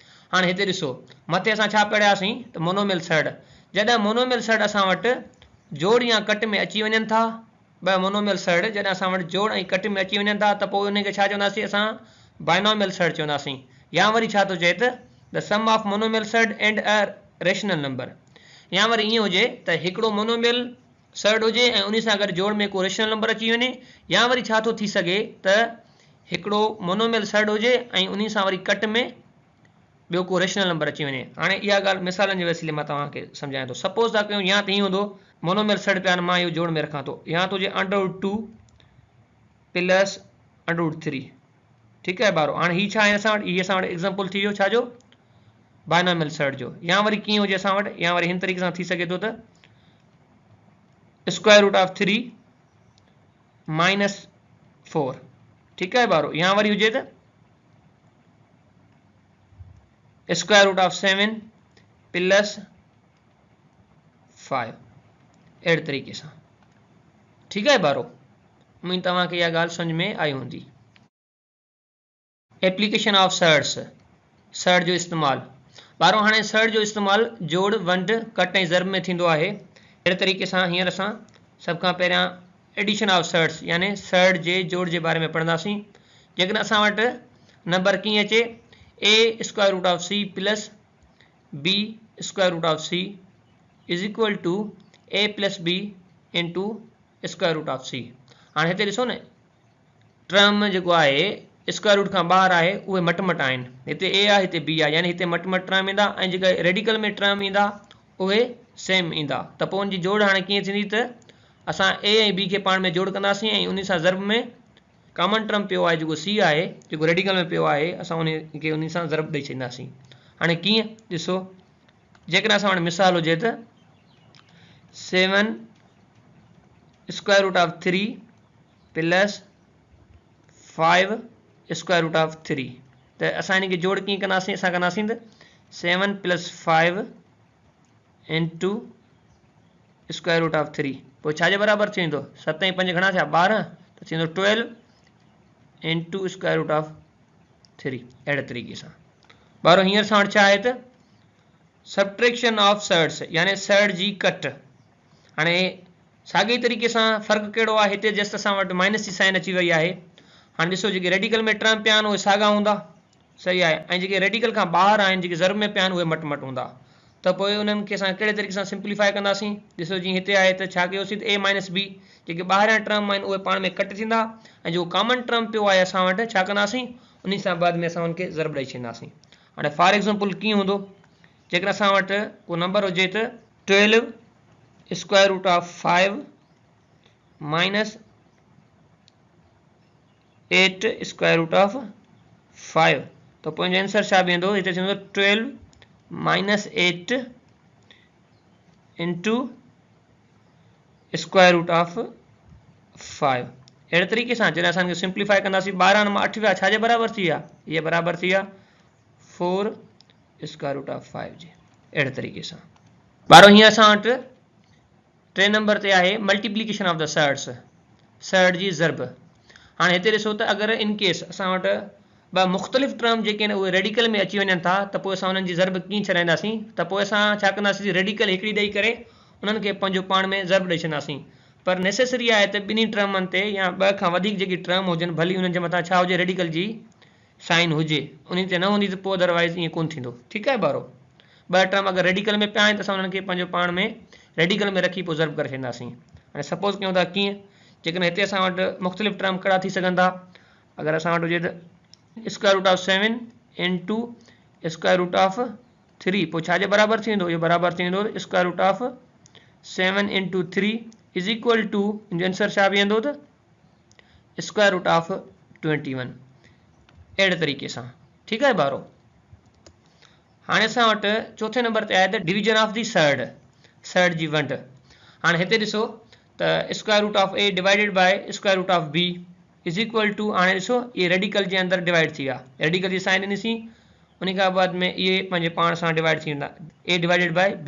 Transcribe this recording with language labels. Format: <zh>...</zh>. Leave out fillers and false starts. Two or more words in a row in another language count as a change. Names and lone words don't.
<sd>हाणे हिते ॾिसो मथे असां छा पढ़ियासीं त</sd> <en>monomial surd,</en> <sd>जॾहिं</sd> <en>monomial surd</en> <sd>असां वटि जोड़ या कट में अची वञनि था, ॿ</sd> <en>monomial surd</en> <sd>जॾहिं असां वटि जोड़ ऐं कट में अची वञनि था त पोइ उनखे छा चवंदासीं असां,</sd> <en>binomial surd</en> <sd>चवंदासीं। या वरी छा थो चए त</sd> <en>the sum of monomial surd and a rational number.</en> <sd>या वरी ईअं हुजे त हिकिड़ो</sd> <en>monomial surd</en> <sd>हुजे ऐं उन सां गॾु जोड़ में को</sd> <en>rational number</en> <sd>अची वञे, या वरी छा थो थी सघे त हिकिड़ो</sd> <en>monomial surd</en> <sd>हुजे ऐं उन सां वरी कट में ॿियो को</sd> <en>rational number</en> <sd>अची वञे। हाणे इहा ॻाल्हि मिसालनि जे वसीले मां तव्हांखे सम्झायां थो। सपोज़ था कयूं या त हीअं हूंदो,</sd> <en>monomial surd</en> <sd>पिया मां इहो जोड़ में रखां थो, या त हुजे</sd> <en>under root 2 plus under root 3.</en> <sd>ठीकु आहे ॿारो। हाणे हीअ छा आहे असां वटि, हीअ असां वटि एग्ज़ाम्पल थी वियो छाजो,</sd> <en>binomial surd</en> <sd>जो। या वरी कीअं हुजे असां वटि, या वरी हिन तरीक़े सां थी सघे थो त</sd> <en>square root of 3 minus 4.</en> <sd>ठीकु आहे ॿारो। या वरी हुजे त</sd> <en>square root of 7 plus 5,</en> <sd>अहिड़े तरीक़े सां। ठीकु आहे ॿारो। उम्मीद तव्हांखे इहा ॻाल्हि सम्झ में आई हूंदी।</sd> <en>application of surds,</en> <sd>सर्ट जो इस्तेमालु। ॿारो हाणे सर्ट जो इस्तेमालु जोड़, वंड, कट ऐं ज़र्ब में थींदो आहे। अहिड़े तरीक़े सां हींअर असां सभ खां पहिरियां</sd> <en>addition of surds</en> <sd>यानी सर्ट जे जोड़ जे बारे में पढ़ंदासीं। जेकॾहिं असां वटि नंबर कीअं अचे,</sd> <en>a square root of c plus b square root of c is equal to a plus b into square root of c.</en> <sd>हाणे हिते ॾिसो न टर्म जेको आहे स्क्वायर रूट खां ॿाहिरि आहे उहे मट मट आहिनि, हिते ए आहे हिते बी आहे, यानी हिते मट मट टर्म ईंदा ऐं जेका रेडिकल में टर्म ईंदा उहे सेम ईंदा। त पोइ उनजी जोड़ हाणे कीअं थींदी त असां ए ऐं बी खे पाण में जोड़ कंदासीं ऐं उन सां ज़रब में</sd> <en>common term</en> <sd>पियो आहे जेको सी आहे, जेको रेडिकल में पियो आहे, असां उन खे उन सां ज़रब ॾेई छॾींदासीं। हाणे कीअं ॾिसो, जेकॾहिं असां वटि मिसाल हुजे त</sd> <en>7 square root of 3 plus 5 square root of 3,</en> <sd>त असां इन खे जोड़ कीअं कंदासीं, असां कंदासीं त</sd> <en>7 plus 5 into square root of 3,</en> <sd>पोइ छाजे बराबरि थी वेंदो, 7 ऐं 5 घणा थिया 12, त थींदो</sd> <en>12 into square root of 3.</en> <sd>अहिड़े तरीक़े सां ॿारो हींअर सां वटि छा आहे त</sd> <en>subtraction of surds,</en> <sd>यानी सर्ड जी कट। हाणे साॻे तरीक़े सां फ़र्क़ु कहिड़ो आहे, हिते जस्ट असां वटि माइनस जी साइन अची वई आहे। हाणे ॾिसो जेके रेडिकल में टर्म पिया आहिनि उहे साॻा हूंदा, सही आहे, ऐं जेके रेडिकल खां ॿाहिरि आहिनि जेके ज़रब में पिया आहिनि उहे मट मट हूंदा। त पोइ उन्हनि खे असां कहिड़े तरीक़े सां सिंप्लीफाई कंदासीं, ॾिसो जीअं हिते आहे त छा कयोसीं त</sd> <en>a minus b,</en> <sd>जेके ॿाहिरियां टर्म आहिनि उहे पाण में कट थींदा ऐं जेको</sd> <en>common term</en> <sd>पियो आहे असां वटि छा कंदासीं, उन सां बाद में असां उनखे ज़रब ॾेई छॾींदासीं। हाणे</sd> <en>for example</en> <sd>कीअं हूंदो, जेकर असां वटि को नंबर हुजे त</sd> <en>12 square root of 5 minus 8 square root of 5,</en> <sd>तो पोइ आंसर छा बीहंदो, हिते थींदो</sd> <en>12 minus 8 into square root of 5.</en> <sd>अहिड़े तरीक़े सां जॾहिं असां सिंप्लीफाई कंदासीं 12 मां 8 विया छाजे बराबरि थी विया, इहे बराबरि थी विया</sd> <en>4 square root of 5</en> <sd>जे। अहिड़े तरीक़े सां ॿारो हीअं असां वटि 3 नंबर ते आहे</sd> <en>multiplication of the surds,</en> <sd>सर्ड जी ज़रब। हाणे हिते ॾिसो त अगरि इन केस असां वटि ॿ मुख़्तलिफ़ टर्म जेके आहिनि उहे रेडिकल में अची वञनि था त पोइ असां उन्हनि जी ज़रब कीअं छॾाईंदासीं, त पोइ असां छा कंदासीं, रेडिकल हिकिड़ी ॾेई करे उन्हनि खे पंहिंजो पाण में ज़रब ॾेई छॾींदासीं। पर नेसेसरी आहे त ॿिन्ही टर्मनि ते या ॿ खां वधीक जेकी टर्म हुजनि भली उन्हनि जे मथां छा हुजे, रेडिकल जी साइन हुजे, उन ते न हूंदी त पोइ अदरवाइज़ ईअं कोन्ह थींदो। ठीकु आहे ॿारो, ॿ टर्म अगरि रेडिकल में पिया आहिनि त असां उन्हनि खे पंहिंजो पाण में रेडिकल में रखी पोइ ज़रब करे छॾींदासीं। हाणे सपोज़ कयूं था कीअं, जेकॾहिं हिते असां वटि मुख़्तलिफ़ टर्म कहिड़ा थी सघनि था, अगरि असां वटि हुजे त</sd> <en>square root of 7 into square root of 3,</en> <sd>पोइ छाजे बराबरि थी वेंदो, इहो बराबरि थी वेंदो</sd> <en>square root of 7 into 3 is equal to,</en> <sd>इनजो आंसर छा बीहंदो त</sd> <en>square root of 21.</en> <sd>अहिड़े तरीक़े सां ठीकु आहे ॿारो। हाणे असां वटि चौथे नंबर ते आहे त</sd> <en>division of the surd,</en> <sd>सर्ड जी वंड। हाणे हिते ॾिसो त</sd> <en>square root of a divided by square root of b is equal to,</en> <sd>हाणे ॾिसो इहे रेडिकल जे अंदरि डिवाइड थी विया, रेडिकल जी साइन ॾिनीसीं, उन खां बाद में इहे पंहिंजे पाण सां डिवाइड थी वेंदा,</sd> <en>a divided by b.</en>